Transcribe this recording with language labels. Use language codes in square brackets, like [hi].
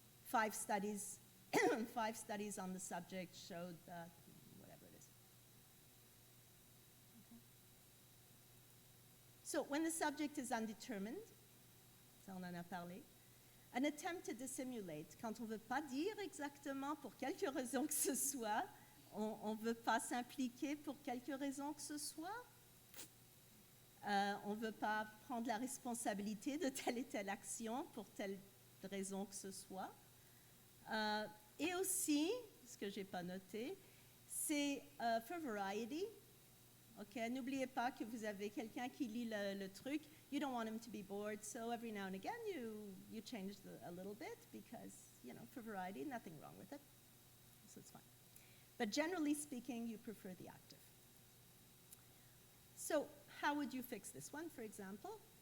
[en] 5 studies, 5 studies on the subject showed that, whatever it is. Okay. So when the subject is undetermined, [fr] ça on en a parlé, [en] an attempt to dissimulate, [fr] quand on ne veut pas dire exactement pour quelque raison que ce soit, on ne veut pas s'impliquer pour quelque raison que ce soit, on ne veut pas prendre la responsabilité de telle et telle action pour telle raison que ce soit. Et aussi, ce que je n'ai pas noté, c'est [en] for variety. [fr] Okay, n'oubliez pas que vous avez quelqu'un qui lit le truc. [en] You don't want him to be bored, so every now and again you change a little bit because, you know, for variety, nothing wrong with it. So it's fine. But generally speaking, you prefer the active. So how would you fix this one, for example?